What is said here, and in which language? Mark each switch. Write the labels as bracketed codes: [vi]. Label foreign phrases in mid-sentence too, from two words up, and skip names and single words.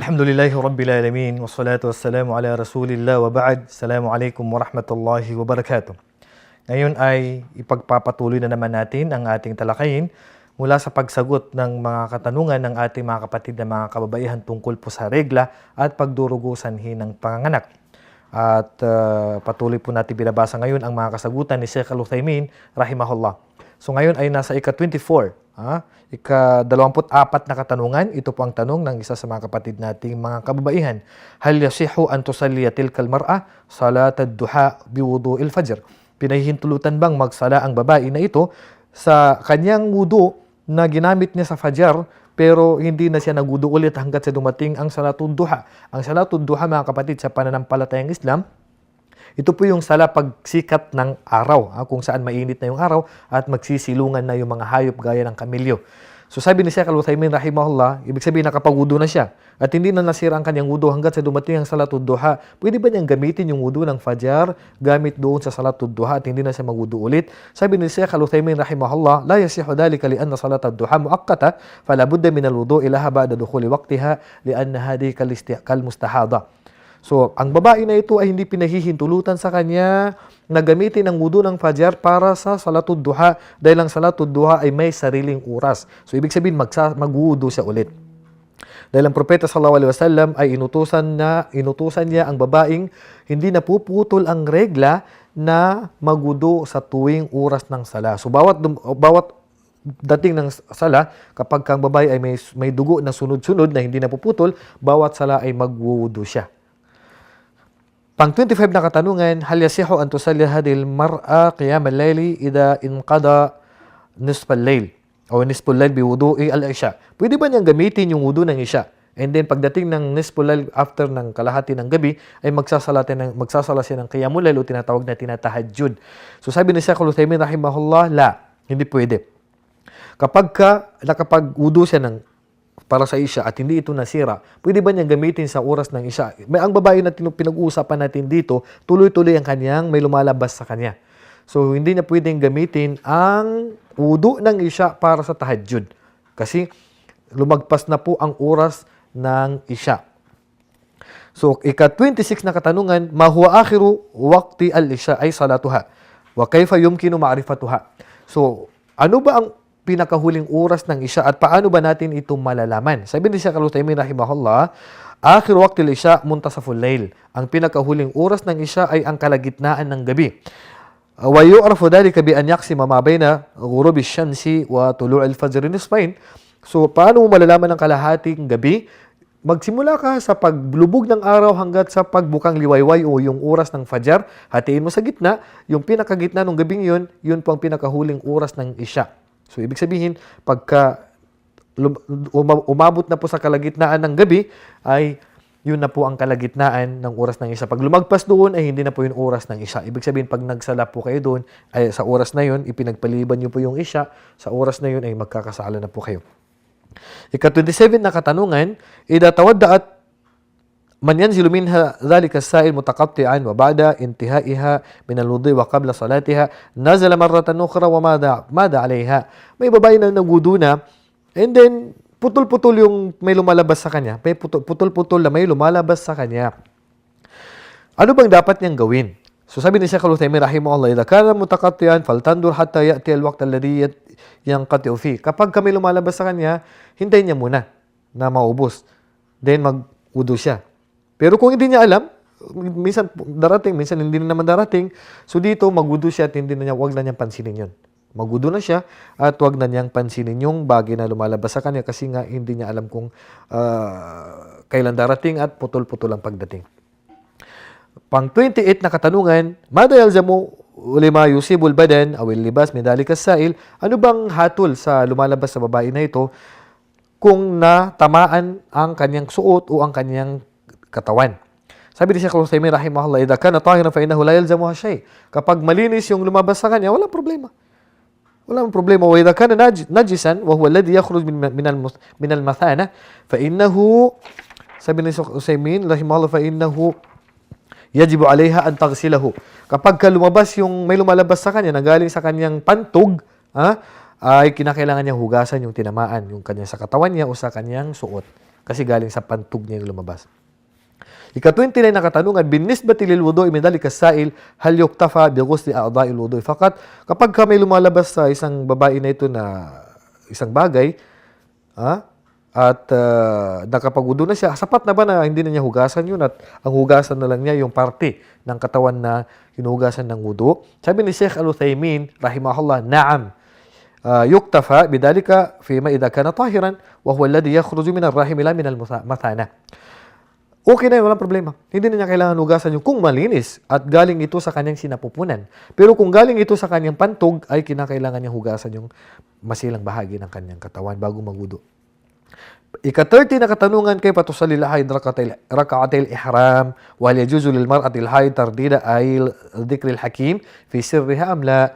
[ar] الحمد لله رب العالمين والصلاة والسلام على رسول الله وبعد. السلام عليكم ورحمة الله وبركاته. [tl] Ngayon ay ipagpapatuloy na naman natin ang ating talakayin mula sa pagsagot ng mga katanungan ng ating mga kapatid na mga kababaihan tungkol po sa regla at pagdurugo sanhi ng panganganak. At patuloy po natin binabasa ngayon ang mga kasagutan ni Sheikh Al-Uthaymin rahimahullah. So ngayon ay nasa ika-24. Ika-24 na katanungan. Ito po ang tanong ng isa sa mga kapatid nating mga kababaihan. [ar] هل يصح أن تصلي تلك المرأة صلاة الضحى بوضوء الفجر? [tl] Pinahihintulutan bang magsala ang babae na ito sa kanyang wudu na ginamit niya sa fajar pero hindi na siya nagudu ulit hanggat sa dumating ang salatud duha? Ang salatud duha, mga kapatid, sa pananampalatayang Islam, ito po yung sala pagsikat ng araw, kung saan mainit na yung araw at magsisilungan na yung mga hayop gaya ng kamilyo. So sabi ni Sheikh Al-Uthaymin rahimahullah, ibig sabihin nakapag-wudu na siya at hindi na nasira ang kanyang wudu hanggat sa dumating ang salatud duha. Pwede ba niyang gamitin yung wudu ng fajar gamit doon sa salatud duha at hindi na siya magwudu ulit? Sabi ni [ar] Sheikh Al-Uthaymin rahimahullah, لا يصح ذلك لأن صلاة الضحى مؤقتة فلا بد من الوضوء لها بعد دخول وقتها لأن هذه كالمستحاضة. [tl] So, ang babae na ito ay hindi pinahihintulutan sa kanya na gamitin ang wudu ng fajar para sa salatud duha dahil ang salatud duha ay may sariling oras. So, ibig sabihin magwudu siya ulit. Dahil ang propeta [ar] صلى الله عليه وسلم [tl] ay inutusan niya ang babaeng hindi napuputol ang regla na magwudu sa tuwing oras ng sala. So, bawat dating ng sala, kapag kang babae ay may dugo na sunod-sunod na hindi napuputol, bawat sala ay magwudu siya. Pang 25 na katanungan, [ar] هل يصح أن تصلي هذه المرأة قيام الليل إذا انقضى نصف الليل أو نصف الليل بوضوء العشاء? [tl] Pwede ba niyang gamitin yung wudu ng isha? [en] And then [tl] pagdating ng [ar] نصف الليل, [tl] after ng kalahati ng gabi, ay magsasala siya ng qiyamul layl o tinatawag na tinatahajjud. So sabi ni Sheikh Al-Uthaymin rahimahullah, la, hindi pwede. Kapag nakapag-wudu siya para sa isya at hindi ito nasira, pwede ba niya gamitin sa oras ng isya? Ang babae na pinag-uusapan natin dito, tuloy-tuloy ang kanyang may lumalabas sa kanya. So, hindi niya pwedeng gamitin ang wudu ng isya para sa tahajjud. Kasi lumagpas na po ang oras ng isya. So, ika-26 na katanungan, [ar] ما هو آخر وقت العشاء أي صلاتها? وكيف يمكن معرفتها? [tl] So, ano ba ang pinakahuling oras ng isya at paano ba natin ito malalaman? Sabi ni [ar] Sheikh Al-Uthaymin rahimahullah, آخر وقت العشاء منتصف الليل. [tl] Ang pinakahuling oras ng isya ay ang kalagitnaan ng gabi. [ar] ويعرف ذلك بأن يقسم ما بين غروب الشمس وطلوع الفجر نصفين. [tl] So paano mo malalaman ang kalahating gabi? Magsimula ka sa paglubog ng araw hanggat sa pagbukang liwayway o yung oras ng fajar. Hatiin mo sa gitna, yung pinakagitna ng gabing yun po ang pinakahuling oras ng isya. So, ibig sabihin, pagka umabot na po sa kalagitnaan ng gabi, ay yun na po ang kalagitnaan ng oras ng isya. Pag lumagpas doon, ay hindi na po yung oras ng isya. Ibig sabihin, pag nagsala po kayo doon, ay sa oras na yun, ipinagpaliban nyo po yung isya, sa oras na yun ay magkakasala na po kayo. Ika-27 na katanungan, [ar] إذا توضأت من ينزل منها ذلك السائل متقطعا وبعد انتهائها من الوضوء وقبل صلاتها نزل مرة أخرى وماذا عليها. [tl] May babae na nagwudu na and then putol-putol yung may lumalabas sa kanya. May putol-putol na may lumalabas sa kanya. Ano bang dapat niyang gawin? So sabi ni [ar] Sheikh Al-Uthaymin rahimahullah, إذا كان متقطعا فلتنتظر حتى يأتي الوقت الذي ينقطع فيه. [tl] Kapag may lumalabas sa kanya, hintayin niya muna na maubos. Then magwudu siya. Pero kung hindi niya alam, minsan darating, minsan hindi na naman darating, so dito magwudu siya at wag na niyang pansinin yun. Magwudu na siya at wag na niyang pansinin yung bagay na lumalabas sa kanya kasi nga hindi niya alam kung kailan darating at putol-putol ang pagdating. Pang 28 na katanungan, [ar] ماذا يلزم لما يصيب البدن أو اللباس من ذلك السائل? [tl] Ano bang hatol sa lumalabas sa babae na ito kung natamaan ang kanyang suot o ang kanyang katawan? Sabi ni [ar] Sheikh Al-Uthaymin rahimahullah, إذا كان طاهرا فإنه لا يلزمها شيء. [tl] Kapag malinis yung lumabas sa kanya, walang problema. Walang problema. [ar] وإذا كان نجسا وهو الذي يخرج من المثانة فإنه, [tl] sabi ni [ar] Sheikh Al-Uthaymin rahimahullah, فإنه يجب عليها أن تغسله. [tl] Kapag lumabas yung may lumalabas sa kanya na galing sa kanyang pantog, ay kinakailangan niyang hugasan yung tinamaan, yung kanya sa katawan niya o sa kanyang suot. Kasi galing sa pantog niya yung lumabas. Ika-29 na katanungan, [ar] بالنسبة للوضوء من ذلك السائل هل يكتفى بغسل أعضاء الوضوء فقط. [tl] Kapag may lumalabas sa isang babae na ito na isang bagay, at nakapag-wudu na siya, sapat na ba na hindi na niya hugasan yun at ang hugasan na lang niya yung parte ng katawan na hinugasan ng wudu? Sabi ni Sheikh Al-Uthaymin, rahimahullah, na'am. [ar] يكتفى بذلك فيما إذا كان طاهرا وهو الذي يخرج من الرحم لا من المثانة. [tl] Okay na yun, walang problema. Hindi na niya kailangan hugasan yung kung malinis at galing ito sa kanyang sinapupunan. Pero kung galing ito sa kanyang pantog, ay kinakailangan niya hugasan yung masilang bahagi ng kanyang katawan bago magwudu. Ika-30 na katanungan, [ar] كيف تصلي الحائض ركعتي الإحرام وهل يجوز للمرأة الحائض ترديد أي ذكر الحكيم في سرها أم لا.